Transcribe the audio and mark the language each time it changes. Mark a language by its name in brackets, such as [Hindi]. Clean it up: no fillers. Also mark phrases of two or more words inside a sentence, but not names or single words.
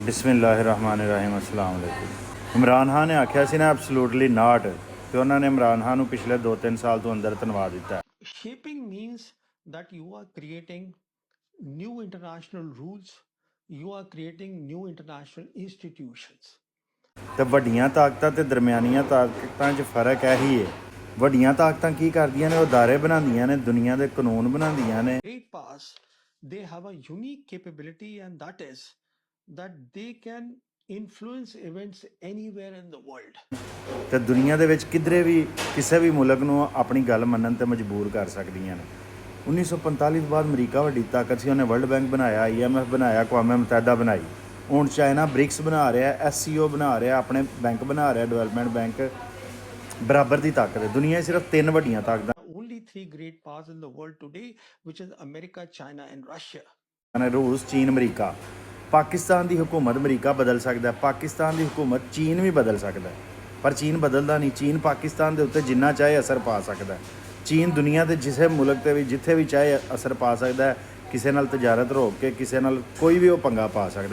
[Arabic] ਬਿਸਮਿਲ੍ਲਾਹਿਰਰਹਿਮਾਨਿਰਰਹੀਮ السلام عليكم. [Punjabi] ਇਮਰਾਨ ਖਾਨ ਨੇ ਆਖਿਆ ਸੀ ਨਾ [English] absolutely not, [Punjabi] ਤੋ ਉਨ੍ਹੋਂਨੇ ਇਮਰਾਨ ਖਾਨ ਕੋ ਪਿਛਲੇ 2-3 ਸਾਲ ਤੋ ਅੰਦਰ ਤੁਨਵਾ ਦਿੱਤਾ ਹੈ। [English] Shaping means that you are creating new international rules, you are creating new international institutions. [Punjabi] ਤੇ ਵੱਡੀਆਂ ਤਾਕਤਾਂ ਤੇ ਦਰਮਿਆਨੀਆਂ ਤਾਕਤਾਂ 'ਚ ਫਰਕ ਇਹੀ ਹੈ। ਵੱਡੀਆਂ ਤਾਕਤਾਂ ਕੀ ਕਰਦੀਆਂ ਨੇ? ਉਹ ਅਦਾਰੇ ਬਣਾਉਂਦੀਆਂ ਨੇ, ਦੁਨੀਆ ਦੇ ਕਾਨੂੰਨ ਬਣਾਉਂਦੀਆਂ ਨੇ। [English] Great powers, they have a unique capability, and that is that they can influence events anywhere in the world. [Punjabi] ਤੇ ਦੁਨੀਆ ਦੇ ਵਿੱਚ ਕਿਧਰੇ ਵੀ ਕਿਸੇ ਵੀ ਮੁਲਕ ਨੂੰ ਆਪਣੀ ਗੱਲ ਮੰਨਣ ਤੇ ਮਜਬੂਰ ਕਰ ਸਕਦੀਆਂ ਨੇ। 1945 ਤੋਂ ਬਾਅਦ ਅਮਰੀਕਾ ਵੱਡੀ ਤਾਕਤ ਸੀ, ਉਹਨੇ ਵਰਲਡ ਬੈਂਕ ਬਣਾਇਆ, IMF ਬਣਾਇਆ, ਅਕਵਾਮ ਮੁਤਹਿਦਾ ਬਣਾਈ। ਹੁਣ ਚਾਈਨਾ ਬ੍ਰਿਕਸ ਬਣਾ ਰਿਹਾ, SCO ਬਣਾ ਰਿਹਾ, ਆਪਣੇ ਬੈਂਕ ਬਣਾ ਰਿਹਾ, ਡਿਵੈਲਪਮੈਂਟ ਬੈਂਕ। ਬਰਾਬਰ ਦੀ ਤਾਕਤ ਹੈ। ਦੁਨੀਆ 'ਚ ਸਿਰਫ 3 ਵੱਡੀਆਂ ਤਾਕਤਾਂ [English] Only 3 great powers in the world today, which is America, China and Russia. [Punjabi] ਨੇ, ਰੂਸ, ਚੀਨ, ਅਮਰੀਕਾ। ਪਾਕਿਸਤਾਨ ਦੀ ਹਕੂਮਤ ਅਮਰੀਕਾ ਬਦਲ ਸਕਦਾ, ਪਾਕਿਸਤਾਨ ਦੀ ਹਕੂਮਤ ਚੀਨ ਵੀ ਬਦਲ ਸਕਦਾ, ਪਰ ਚੀਨ ਬਦਲਦਾ ਨਹੀਂ। ਚੀਨ ਪਾਕਿਸਤਾਨ ਦੇ ਉੱਤੇ ਜਿੰਨਾ ਚਾਹੇ ਅਸਰ ਪਾ ਸਕਦਾ। ਚੀਨ ਦੁਨੀਆ ਦੇ ਕਿਸੇ ਮੁਲਕ 'ਤੇ ਵੀ ਜਿੱਥੇ ਵੀ ਚਾਹੇ ਅਸਰ ਪਾ ਸਕਦਾ। ਕਿਸੇ ਨਾਲ ਤਜਾਰਤ ਰੋਕ ਕੇ ਕਿਸੇ ਨਾਲ ਕੋਈ ਵੀ ਉਹ ਪੰਗਾ ਪਾ ਸਕਦਾ।